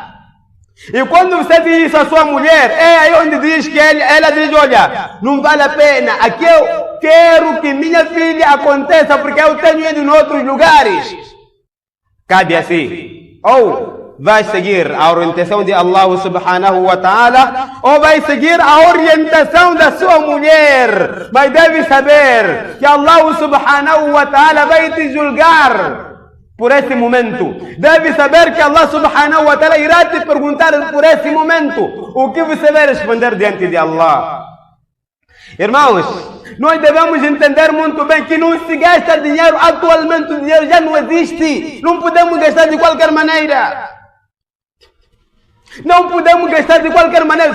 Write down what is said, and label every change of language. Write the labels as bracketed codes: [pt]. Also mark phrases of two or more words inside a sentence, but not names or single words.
[pt] E quando você diz isso à sua mulher, é aí onde diz que ela diz, olha, não vale a pena. Aqui eu quero que minha filha aconteça porque eu tenho ido em outros lugares. Cabe assim. Ou vai seguir a orientação de Allah [ar] سبحانه وتعالى, [pt] ou vai seguir a orientação da sua mulher. Mas deve saber que Allah [ar] سبحانه وتعالى [pt] vai te julgar por esse momento. Deve saber que Allah [ar] سبحانه وتعالى [pt] irá te perguntar por esse momento. O que você vai responder diante de Allah? Irmãos, nós devemos entender muito bem que não se gasta dinheiro. Atualmente o dinheiro já não existe. Não podemos gastar de qualquer maneira. Não podemos gastar de qualquer maneira.